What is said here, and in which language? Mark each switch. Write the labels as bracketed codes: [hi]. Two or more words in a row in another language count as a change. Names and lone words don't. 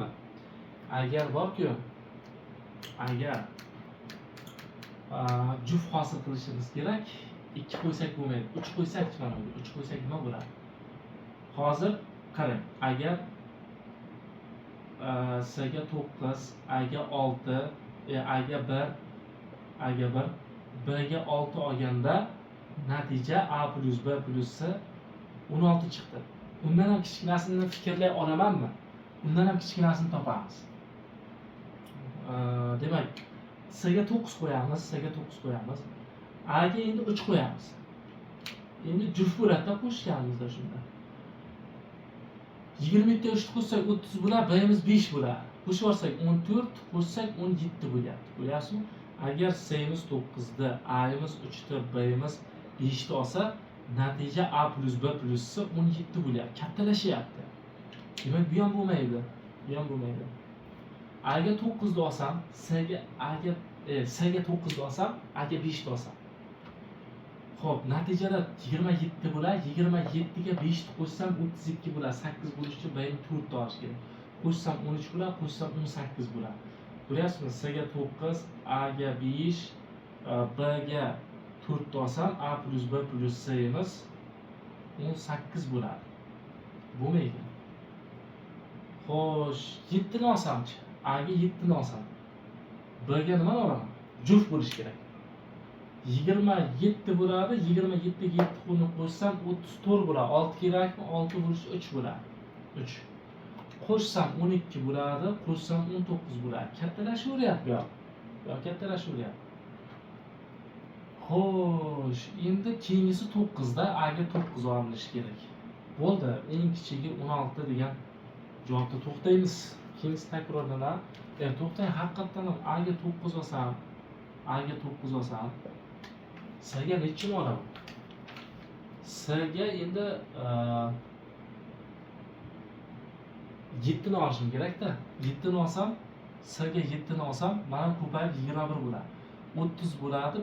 [uz] Agar borku, agar juft hosil qilishimiz kerak, 2 qo'ysak bo'lmaydi. 3 qo'ysak mana bu 3 qo'ysak nima bo'ladi? Hozir qarang, agar S ga 9, A ga 6, A ga 1, A ga 1, B ga 6 olganda natija A plus B plus C 16 chiqdi. Undan ham kichkinasini fikrlay olamanmi? Undan ham kichkinasini topamiz. Demak, S ga 9 qo'yamiz, S ga 9 qo'yamiz. A ga endi 3 qo'yamiz. Endi juft bo'ladi-da qo'shganimizda shunda. 27 ga 3 qo'shsak 30 bo'ladi, B'imiz 5 bo'ladi. Qo'shib olsak 14, qo'shsak 17 bo'lyapti. Ko'ryapsizmi? Agar S'imiz 9 da, A'imiz 3 da, B'imiz 5 da olsa, natija A plus B plus C 17 bo'lyapti. Kattalashyapti. Demak, bu ham bo'lmaydi. Bu ham bo'lmaydi. A ga 9 da olsam, S ga 9 da olsam, A ga 5 da olsam. Xo'p, natijada 27 bo'ladi. 27 ga 5 ni qo'shsam 32 bo'ladi. 8 bo'lish uchun B'ni 4 ta olish kerak. Qo'shsam 13 bo'ladi, qo'shsam 18 bo'ladi. Ko'ryapsizmi? S ga 9, A ga 5, B ga 4 ta olsam, A plus B plus C'imiz 18 bo'ladi. Bo'lmaydi. Xo'sh, 7 ni olsamchi? A ga 7 ni olsam. B ga nima olaman? Juft bo'lish kerak. 27 bo'ladi. 27 ga 7 qo'yib qo'shsam 34 bo'ladi. 6 kerakmi? 6 bo'lish 3 bo'ladi. 3. Qo'shsam 12 bo'ladi, qo'shsam 19 bo'ladi. Kattalashaveryapti bu. Yo, kattalashaveryapti. Xo'sh, endi keyingisi 9 da, A ga 9 olinishi kerak. Bo'ldi. Eng kichigi 16 degan javobda to'xtaymiz. Keyingisi takrorlanadi. To'xtang, haqiqatan ham A ga 9 olsam, A ga 9 olsam, S ga nechini olaman? S ga endi 7 ni olishim kerak-da. 7 ni olsam, S ga 7 ni olsam, mana ko'payib 21 bo'ladi. 30 bo'ladi.